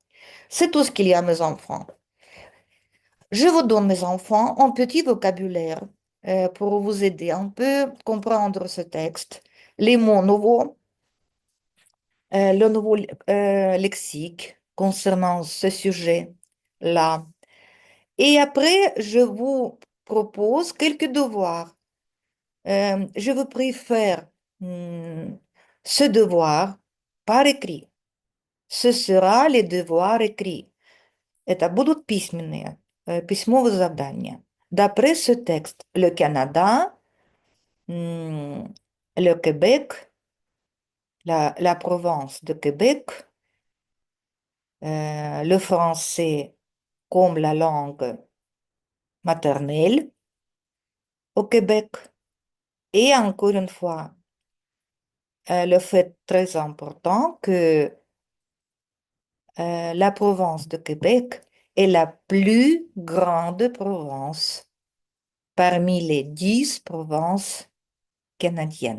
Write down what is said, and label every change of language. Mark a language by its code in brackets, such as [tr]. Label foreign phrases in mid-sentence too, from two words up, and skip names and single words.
[fr] C'est tout ce qu'il y a, mes enfants. Je vous donne, mes enfants, un petit vocabulaire pour vous aider un peu comprendre ce texte, les mots nouveaux, le nouveau lexique concernant ce sujet-là. Et après, je vous propose quelques devoirs. Je vous préfère ce devoir par écrit. Ce sera les devoirs écrits. [ru] Это будут письменные, письмовые задания. [fr] D'après ce texte, le Canada, le Québec, la province de Québec, le français comme la langue maternelle au Québec, et encore une fois, le fait très important que la province de Québec est la plus grande province parmi les 10 provinces canadiennes.